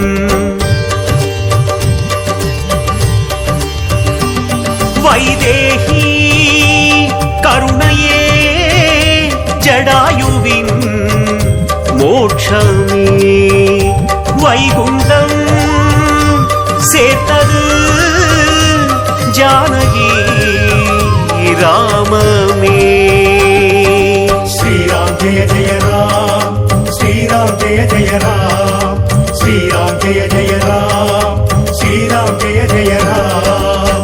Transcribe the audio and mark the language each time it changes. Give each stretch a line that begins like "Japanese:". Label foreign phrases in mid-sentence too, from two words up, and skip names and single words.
Tamil: வைதேகி கருணையே ஜடாயுவின் மோட்சமே வைகுண்டம் சேர்த்தது ஜானகி ராமமே
Hindi: श्रीराम जय जय राम श्रीराम जय जय राम श्रीराम जय जय राम श्रीराम जय जय राम